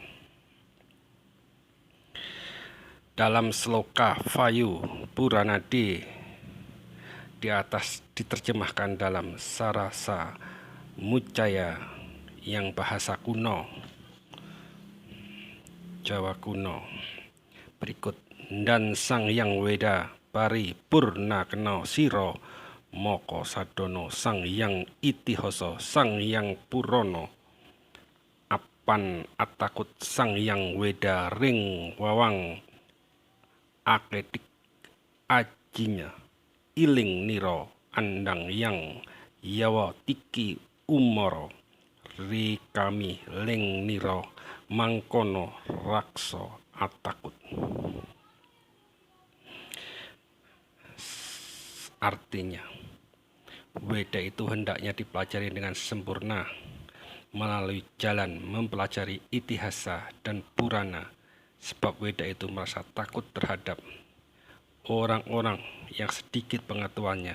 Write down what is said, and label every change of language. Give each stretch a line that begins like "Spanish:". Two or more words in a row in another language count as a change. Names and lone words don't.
Indonesian: Dalam sloka Vayu Purana di atas diterjemahkan dalam Sarasa Mucaya yang bahasa kuno Jawa kuno berikut.
Kawi: Dan Sang Hyang Weda Pari Purna Kena Siro Moko Sadono Sang Hyang Itihasa Sang Hyang Purono Pan atakut sang yang weda ring wawang akedik ajinya iling niro andang yang yawa tiki umoro ri kami ling niro mangkono rakso atakut.
Indonesian: Artinya, Weda itu hendaknya dipelajari dengan sempurna melalui jalan mempelajari Itihasa dan Purana, sebab Weda itu merasa takut terhadap orang-orang yang sedikit pengetahuannya.